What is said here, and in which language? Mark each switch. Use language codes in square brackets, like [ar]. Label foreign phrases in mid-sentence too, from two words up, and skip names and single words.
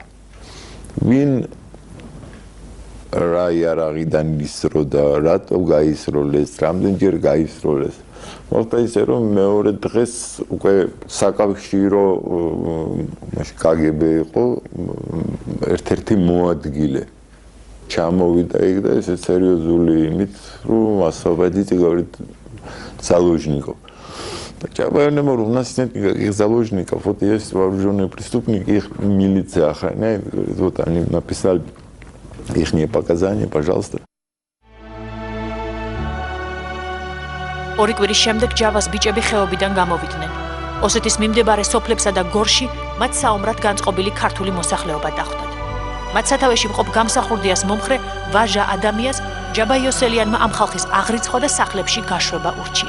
[ka] ვინ რა იარაღიდან ისროდა, რატო გაისროლეს, რამდენჯერ გაისროლეს. მოხდა ისე რომ მეორე დღეს უკვე საკავშირო კგბ იყო ერთ-ერთი მოადგილე ჩამოვიდა იქ და ესე სერიოზული იმით, რომ ასწავლიდი [ru] говорит заложников. Чабаевному у нас нет никаких заложников. Вот есть вооруженные преступники, их милиция охраняет. Вот они написали их показания, пожалуйста. [ka] ორი კვირის შემდეგ ჯავას ბიჭები ხეობიდან გამოვიდნენ. ოსეთის მიმდებარე სოფლებსა და გორში მათ საომრად განწყობილი ქართული მოსახლეობა დახვდათ. მათ სათავეში მყოფ გამსახურდიას მომხრე ვაჟა ადამიანს ჯაბა იოსელიანმა ამ ხალხის აღრიცხვა და სახლებში გაშვება ურჩია.